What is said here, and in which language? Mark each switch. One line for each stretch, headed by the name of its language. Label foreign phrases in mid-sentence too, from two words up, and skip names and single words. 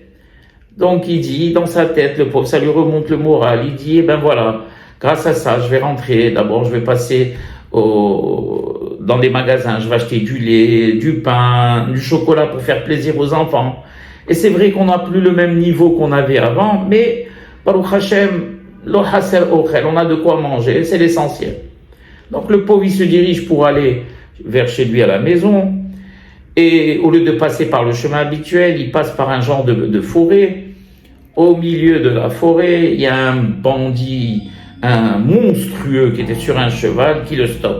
French: Donc il dit, dans sa tête, le pauvre, ça lui remonte le moral, il dit, eh ben voilà, grâce à ça, je vais rentrer, d'abord je vais passer dans des magasins, je vais acheter du lait, du pain, du chocolat pour faire plaisir aux enfants. Et c'est vrai qu'on n'a plus le même niveau qu'on avait avant, mais
Hebrew: ברוך השם, לא חסר אוכל,
French: on a de quoi manger, c'est l'essentiel. Donc le pauvre, il se dirige pour aller vers chez lui à la maison, et au lieu de passer par le chemin habituel, il passe par un genre de forêt. Au milieu de la forêt, il y a un bandit, un monstrueux qui était sur un cheval qui le stoppe.